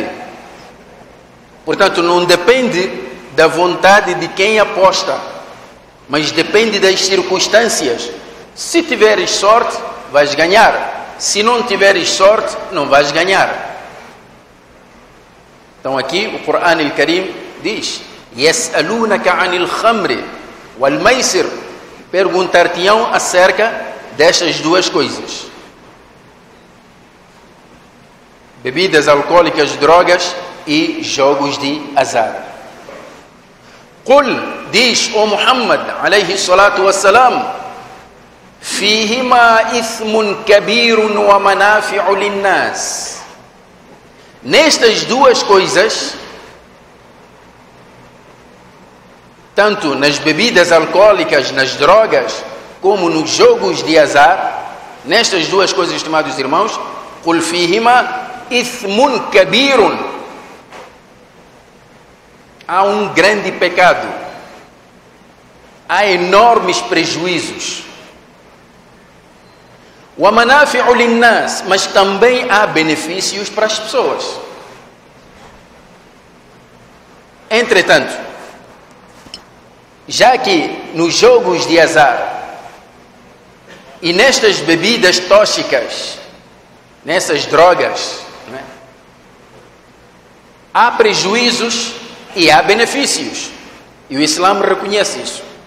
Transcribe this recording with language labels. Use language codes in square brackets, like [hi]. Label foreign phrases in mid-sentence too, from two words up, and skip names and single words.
[pt] Portanto, não depende da vontade de quem aposta, mas depende das circunstâncias. Se tiveres sorte, vais ganhar. Se não tiveres sorte, não vais ganhar. Então aqui o Corão al-Karim diz: [ar] يَسْأَلُونَكَ عَنِ الْخَمْرِ وَالْمَيْسِرِ, [pt] perguntar-te-ão acerca destas duas coisas: bebidas alcoólicas, drogas e jogos de azar. [ar] قل, [pt] diz o [ar] محمد عليه الصلاة والسلام فيهما إثم كبير ومنافع للناس. [pt] Nestas duas coisas, tanto nas bebidas alcoólicas, nas drogas, como nos jogos de azar, nestas duas coisas, estimados irmãos, [ar] قل فيهما إثم كبير, [pt] há um grande pecado, há enormes prejuízos. [ar] ومنافع للناس, [pt] mas também há benefícios para as pessoas. Entretanto, já que nos jogos de azar e nestas bebidas tóxicas, nessas drogas, né, há prejuízos e há benefícios, e o Islã reconhece isso.